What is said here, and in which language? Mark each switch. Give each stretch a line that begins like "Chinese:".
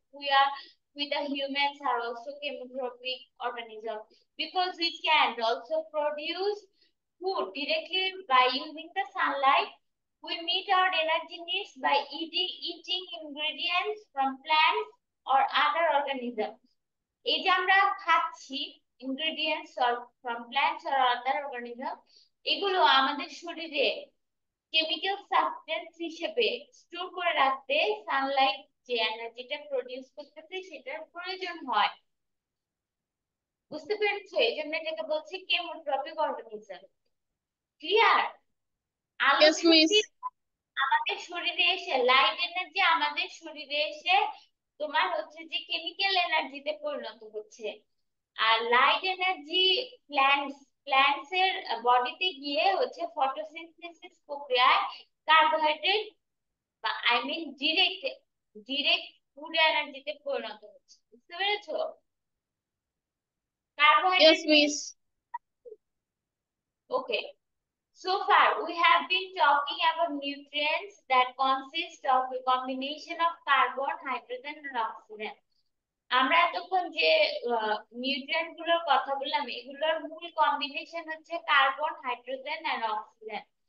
English: We the humans are also chemotropic organism because we can also produce food directly by using the sunlight. We meet our energy needs by eating ingredients from plants or other organisms.
Bangla: এই যে আমরা খাচ্ছি
English: ingredients from plants or other organism,
Bangla: এগুলো আমাদের শরীরে chemical substance হিসেবে store করে রাখতে সানলাইট যে এনার্জিটা প্রডিউস করতেছে সেটার প্রয়োজন হয়। বুঝতে পেরেছো? এই জন্য এটাকে বলছি কেমোট্রপিক অর্গানিজম। ক্লিয়ার? আলোক
English: Yes,
Bangla: শক্তি
English: miss.
Bangla: আমাদের শরীরে এসে, লাইট এনার্জি আমাদের শরীরে এসে তোমার হচ্ছে যে কেমিক্যাল এনার্জিতে পরিণত হচ্ছে, আর লাইট এনার্জি প্ল্যান্টস এর বডিতে গিয়ে হচ্ছে ফটোসিনথেসিস প্রক্রিয়ায় কার্বোহাইড্রেট বা I mean direct direct food এনার্জিতে পরিণত হচ্ছে। বুঝতে পেরেছো?
English: Yes,
Bangla: carbohydrate means,
English: miss. Okay, so far we have been talking about nutrients that consist of a combination of carbon, hydrogen and oxygen.
Bangla: আমরা এতক্ষণ যে নিউট্রিয়েন্ট গুলোর কথা বললাম এগুলোর মূল কম্বিনেশন হচ্ছে কার্বন, হাইড্রোজেন এন্ড অক্সিজেন।